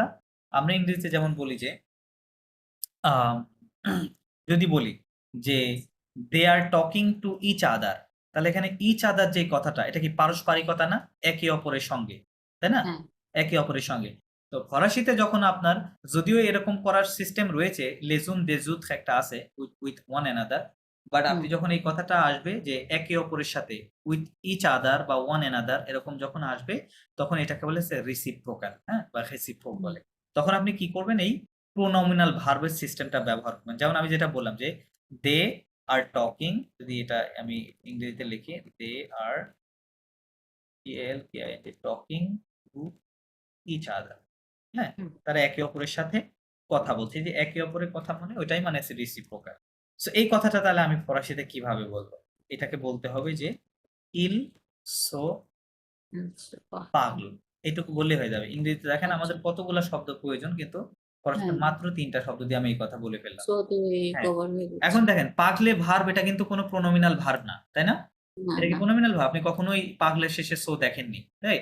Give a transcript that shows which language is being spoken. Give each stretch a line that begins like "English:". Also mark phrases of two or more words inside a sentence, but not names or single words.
Bangla: আমরা ইংরেজিতে যেমন বলি যে আম যদি বলি যে
English: "they are talking to each other",
Bangla: তাহলে এখানে
English: each other
Bangla: যে কথাটা, এটা কি পারস্পরিকতা না? একে অপরের সঙ্গে, তাই না? হ্যাঁ। একে অপরের সঙ্গে। তো ফরাসিতে যখন আপনার, যদিও এরকম করার সিস্টেম রয়েছে,
French: les uns des autres
Bangla: একটা আছে,
English: with one another, বাট
Bangla: হুম, আপনি যখন এই কথাটা আসবে যে একে অপরের সাথে,
English: with each other
Bangla: বা
English: one another
Bangla: এরকম যখন আসবে, তখন এটাকে বলে হচ্ছে রেসিপ্রোকাল, হ্যাঁ? বা রেসিপ্রোক হুম, বলে। তখন আপনি কি করবেন? এই
English: pronominal verb
Bangla: সিস্টেমটা ব্যবহার করবেন। যেমন আমি যেটা বললাম যে
English: "they are talking",
Bangla: যদি এটা আমি ইংরেজিতে লিখি,
English: "they are", TALKING, talking to each other,
Bangla: হ্যাঁ? হুম। তারা একে অপরের সাথে কথা বলছে। এই যে একে অপরের কথা মানে ওইটাই মানে হচ্ছে রেসিপ্রোকাল। সো এই কথাটা তাহলে আমি ফরাসিতে কিভাবে বলব? এটাকে বলতে হবে যে
French: "il se
Bangla: আচ্ছা, বাহ! parle", এটুকু বললেই হয়ে যাবে। ইংরেজিতে দেখেন আচ্ছা, আমাদের কতগুলা শব্দ প্রয়োজন, কিন্তু ফরাসিতে হ্যাঁ। মাত্র ৩ টা শব্দ দিয়ে আমি এই কথা বলে ফেললাম। সো দুই হ্যাঁ। কভার হয়ে যাচ্ছে। এখন দেখেন পাগলে ভার্ব, এটা কিন্তু কোনো
English: pronominal verb
Bangla: না, তাই না? না, এটা কি না।
English: pronominal verb?
Bangla: আপনি কখনোই পাগলের শেষে সো দেখেননি, রাইট?